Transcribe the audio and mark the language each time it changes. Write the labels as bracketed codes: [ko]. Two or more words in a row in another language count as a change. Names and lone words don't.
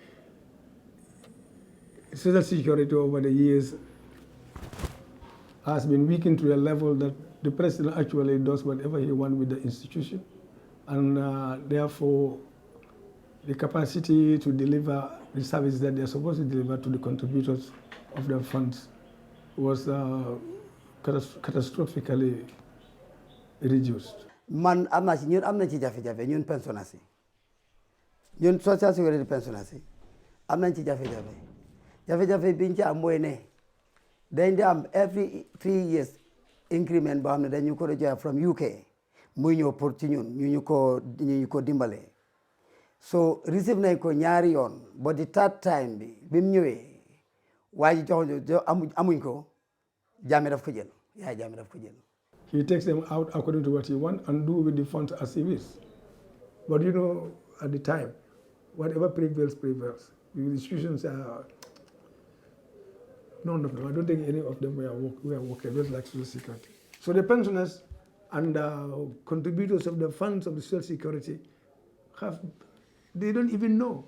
[en] Social Security over the years has been weakened to a level that the president actually does whatever he wants with the institution, and therefore the capacity to deliver the service that they're supposed to deliver to the contributors of the funds was catastrophically reduced. [wo] Man amna ci ñun amna ci jafe-jafe ñun pensionnaires yi ñun [en] social security [wo] pensionnaires yi am nañ ci jafe-jafe jafe-jafe biñ ci am mooy ne dañ di am [en] every 3 years increment [wo] boo xam ne dañu ko joxe from UK muy ñëw pour ci ñun ñu ko dimbale [en] so receive [wo] nañ ko ñaari yoon [en] but the third time [wo] bi mu ñëwee waa ji amuñ ko Jammeh daf ko jël Yahya Jammeh daf ko jël. [en] He takes them out according to what he wants and do with the funds as he wishes. But you know, at the time, whatever prevails, prevails. The institutions are, none of them, I don't think any of them were workable like Social Security. So the pensioners and contributors of the funds of the Social Security they don't even know.